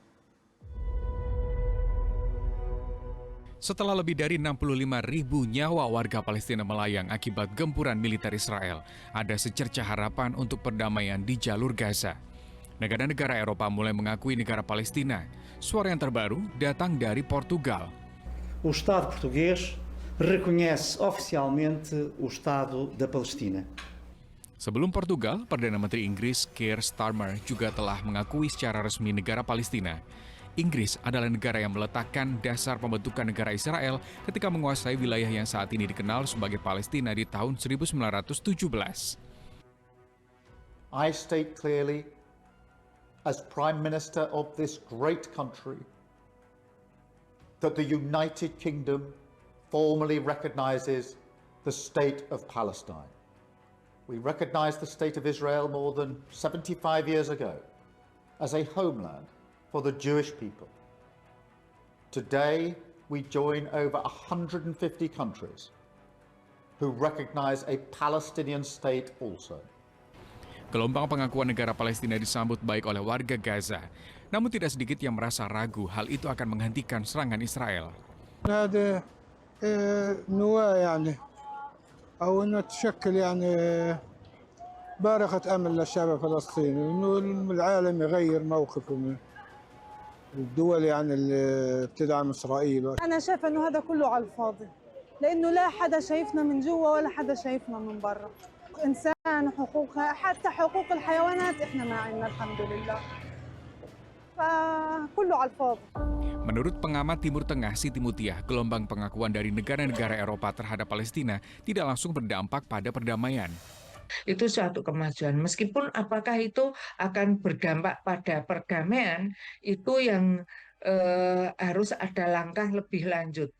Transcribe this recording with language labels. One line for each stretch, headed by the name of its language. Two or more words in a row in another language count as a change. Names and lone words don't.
Indonesian: Setelah lebih dari 65.000 nyawa warga Palestina melayang akibat gempuran militer Israel, ada secercah harapan untuk perdamaian di jalur Gaza. Negara-negara Eropa mulai mengakui negara Palestina. Suara yang terbaru datang dari Portugal.
Portuguese: O Estado português reconhece oficialmente o Estado da Palestina.
Indonesian: Sebelum Portugal, Perdana Menteri Inggris Keir Starmer juga telah mengakui secara resmi negara Palestina. Inggris adalah negara yang meletakkan dasar pembentukan negara Israel ketika menguasai wilayah yang saat ini dikenal sebagai Palestina di tahun 1917.
English: I state clearly, as Prime Minister of this great country, that the United Kingdom formally recognizes the state of Palestine. We recognized the state of Israel more than 75 years ago as a homeland for the Jewish people. Today, we join over 150 countries who recognize a Palestinian state also.
Indonesian: Gelombang pengakuan negara Palestina disambut baik oleh warga Gaza. Namun tidak sedikit yang merasa ragu hal itu akan menghentikan serangan Israel.
Arabic: هذا نواة يعني أو إنه تشكل يعني بارقة أمل للشعب الفلسطيني إنه العالم يغير موقفه من الدول يعني اللي بتدعم إسرائيل. أنا شايفة إنه هذا كله على الفاضي، لأنه لا حدا شايفنا من جوا ولا حدا شايفنا من برا. إنسان حقوقها حتى حقوق الحيوانات إحنا ما عندنا الحمد لله. فكله على الفاضي.
Indonesian: Menurut pengamat Timur Tengah Siti Mutiah, gelombang pengakuan dari negara-negara Eropa terhadap Palestina tidak langsung berdampak pada perdamaian. Itu suatu kemajuan. Meskipun apakah itu akan berdampak pada perdamaian, itu yang harus ada langkah lebih lanjut.